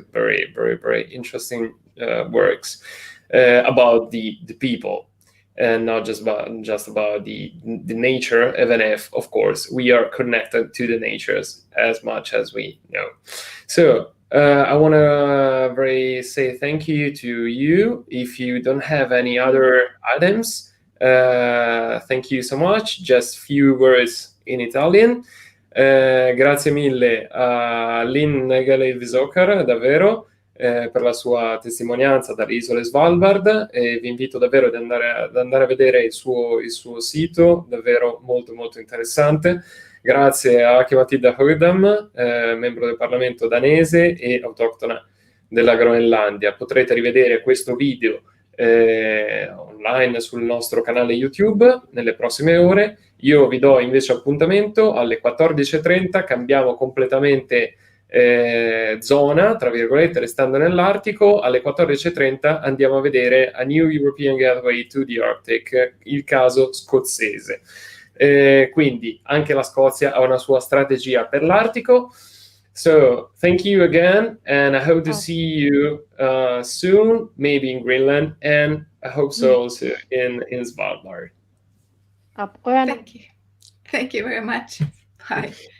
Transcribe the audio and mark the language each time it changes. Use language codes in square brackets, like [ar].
[en] Very, very, very interesting works about the people, and not just about the nature, even if, of course, we are connected to the natures as much as we know. So I want to say thank you to you. If you don't have any other items, thank you so much. Just few words in Italian. [it] Grazie mille a Nagell e Ylvisåker, davvero, per la sua testimonianza dalle isole Svalbard, e vi invito davvero ad andare a vedere il suo sito, davvero molto molto interessante. Grazie a Aki-Matilda Høegh-Dam, membro del Parlamento danese e autoctona della Groenlandia. Potrete rivedere questo video online sul nostro canale YouTube nelle prossime ore. Io vi do invece appuntamento alle 14:30, cambiamo completamente zona, tra virgolette, restando nell'Artico. Alle 14:30 andiamo a vedere A New European Gateway to the Arctic, il caso scozzese. Quindi anche la Scozia ha una sua strategia per l'Artico. [en] So thank you again, and I hope to see you soon, maybe in Greenland, and I hope so also in Svalbard. Thank you. Thank you very much. Bye.